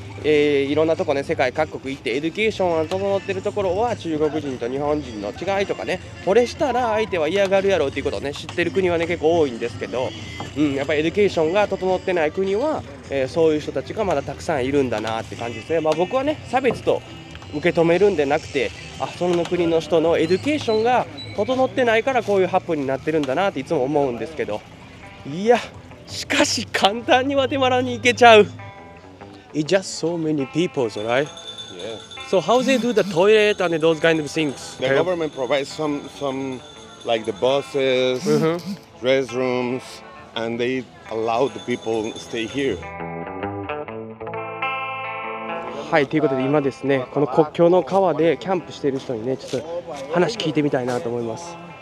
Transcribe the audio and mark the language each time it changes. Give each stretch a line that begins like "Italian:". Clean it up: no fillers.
Japanese: いろんなとこね、世界各国行ってエデュケーションが整ってるところは中国人と日本人の違いとかね、これしたら相手は嫌がるやろうということをね知ってる国はね結構多いんですけど、やっぱりエデュケーションが整ってない国は、そういう人たちがまだたくさんいるんだなって感じですね。僕はね差別と受け止めるんでなくて、その国の人のエデュケーションが整ってないからこういうハプになってるんだなっていつも思うんですけど、いやしかし簡単にグアテマラに行けちゃう。
English: It's just so many people, right? Yes. So how they do the toilet and those kind of things? The government provides some like the buses, restrooms, and they allow the people to stay here.
Japanese: はい、ということで今ですね、この国境の川でキャンプしている人にね、ちょっと話聞いてみたいなと思います。